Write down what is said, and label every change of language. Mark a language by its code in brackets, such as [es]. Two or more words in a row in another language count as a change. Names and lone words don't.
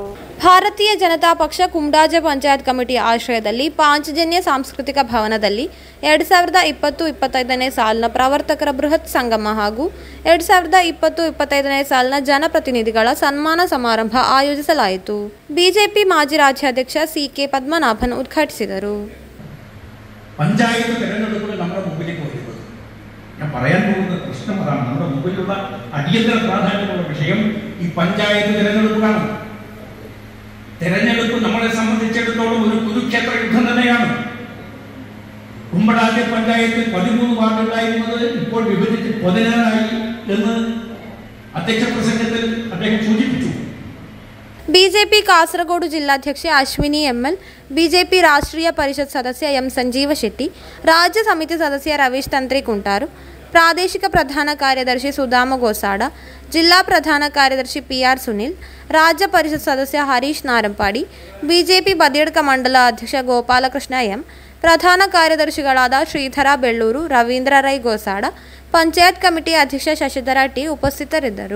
[kn] ಭಾರತೀಯ ಜನತಾ ಪಕ್ಷ ಕುಮಟಾಜೆ ಪಂಚಾಯತ್ ಕಮಿಟಿ ಆಶ್ರಯದಲ್ಲಿ ಪಾಂಚಜನ್ಯ ಸಾಂಸ್ಕೃತಿಕ ಭವನದಲ್ಲಿ 2020-25ನೇ ಸಾಲಿನ ಪ್ರವರ್ತಕರ ಬೃಹತ್ ಸಂಗಮ ಹಾಗೂ 2020-25ನೇ ಸಾಲಿನ ಜನಪ್ರತಿನಿಧಿಗಳ ಸನ್ಮಾನ ಸಮಾರಂಭ ಆಯೋಜಿಸಲಾಯಿತು. ಬಿಜೆಪಿ ಮಾಜಿ ರಾಜ್ಯಾಧ್ಯಕ್ಷ ಸಿಕೆ ಪದ್ಮನಾಭನ್ ಉದ್ಘಾಟಿಸಿದರು. [ml] പഞ്ചായത്ത് തിരഞ്ഞെടുപ്പുകൾ നമ്മുടെ മുമ്പിലേക്ക് വരുന്നത് ഞാൻ പറയാൻ പോകുന്ന പ്രശ്നം അതാണ്. നമ്മുടെ മുമ്പിലുള്ള അടിയന്തര പ്രാധാന്യമുള്ള വിഷയം ഈ പഞ്ചായത്ത് തിരഞ്ഞെടുപ്പുകളാണ്. തിരഞ്ഞെടുപ്പ് നമ്മളെ സംബന്ധിച്ചിടത്തോളം ഒരു കുരുക്ഷേത്ര യുദ്ധം തന്നെയാണ്. കുമ്പടാജെ പഞ്ചായത്തിൽ 13 വാർഡുണ്ടായിരുന്നത് ഇപ്പോൾ വിഭജിച്ച് 16 എന്ന് അധ്യക്ഷ പ്രസംഗത്തിൽ അദ്ദേഹം സൂചിപ്പിച്ചു. [kn] ಬಿಜೆಪಿ ಕಾಸರಗೋಡು ಜಿಲ್ಲಾಧ್ಯಕ್ಷೆ ಅಶ್ವಿನಿ ಎಂಎಲ್, ಬಿಜೆಪಿ ರಾಷ್ಟ್ರೀಯ ಪರಿಷತ್ ಸದಸ್ಯ ಎಂ ಸಂಜೀವ ಶೆಟ್ಟಿ, ರಾಜ್ಯ ಸಮಿತಿ ಸದಸ್ಯ ರವೀಶ್ ತಂತ್ರಿ ಕುಂಟಾರು, ಪ್ರಾದೇಶಿಕ ಪ್ರಧಾನ ಕಾರ್ಯದರ್ಶಿ ಸುಧಾಮ ಗೋಸಾಡ, ಜಿಲ್ಲಾ ಪ್ರಧಾನ ಕಾರ್ಯದರ್ಶಿ ಪಿಆರ್ ಸುನಿಲ್, ರಾಜ್ಯ ಪರಿಷತ್ ಸದಸ್ಯ ಹರೀಶ್ ನಾರಂಪಾಡಿ, ಬಿಜೆಪಿ ಬದಿಯಡ್ಕ ಮಂಡಲ ಅಧ್ಯಕ್ಷ ಗೋಪಾಲಕೃಷ್ಣ ಎಂ, ಪ್ರಧಾನ ಕಾರ್ಯದರ್ಶಿಗಳಾದ ಶ್ರೀಧರ ಬೆಳ್ಳೂರು, ರವೀಂದ್ರ ರೈ ಗೋಸಾಡ, ಪಂಚಾಯತ್ ಕಮಿಟಿ ಅಧ್ಯಕ್ಷ ಶಶಿಧರ ಟಿ ಉಪಸ್ಥಿತರಿದ್ದರು.